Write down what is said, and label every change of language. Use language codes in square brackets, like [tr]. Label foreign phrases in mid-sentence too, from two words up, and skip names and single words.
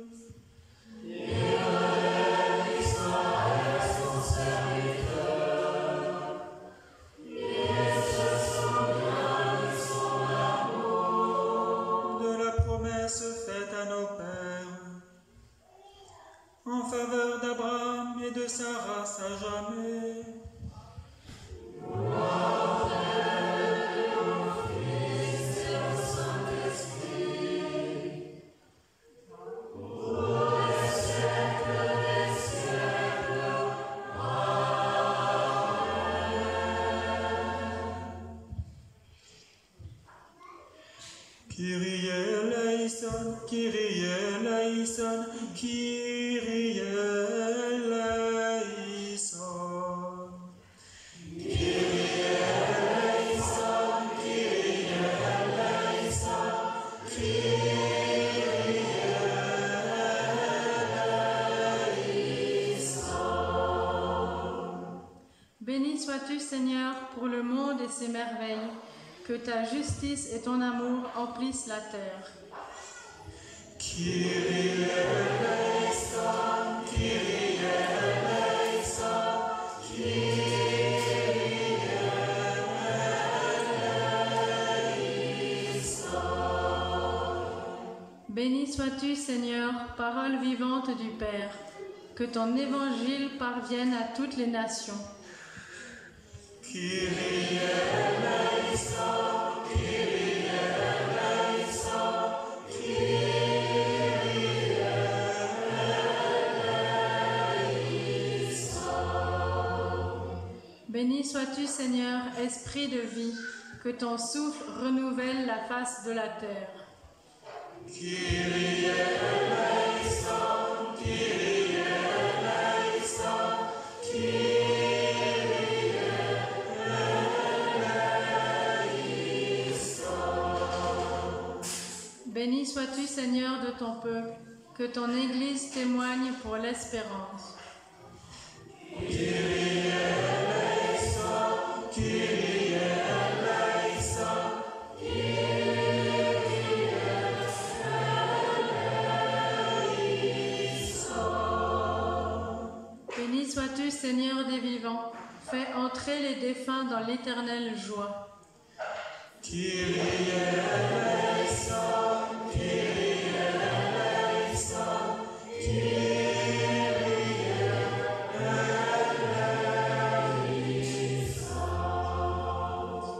[fr] Faite à nos pères, en faveur d'Abraham et de sa race à jamais. Gloire au Fils et au Saint-Esprit, pour les siècles des siècles. Amen. [el] Κύριε ελέησον, Κύριε ελέησον, Κύριε ελέησον. Κύριε ελέησον, Κύριε ελέησον, Κύριε ελέησον. [fr] Béni sois-tu, Seigneur, pour le monde et ses merveilles, que ta justice et ton amour emplissent la terre. [el] Κύριε ελέησον, Κύριε ελέησον, Κύριε ελέησον. [fr] Béni sois-tu, Seigneur, parole vivante du Père, que ton évangile parvienne à toutes les nations. [el] Κύριε ελέησον, Κύριε ελέησον, Κύριε ελέησον. [fr] Béni sois-tu, Seigneur, esprit de vie, que ton souffle renouvelle la face de la terre. [el] Κύριε ελέησον, Κύριε ελέησον, Κύριε. [fr] Béni sois-tu, Seigneur, de ton peuple, que ton Église témoigne pour l'espérance. Béni sois-tu, Seigneur des vivants, fais entrer les défunts dans l'éternelle joie. [el] Κύριε ελέησον, Κύριε ελέησον, Κύριε ελέησον.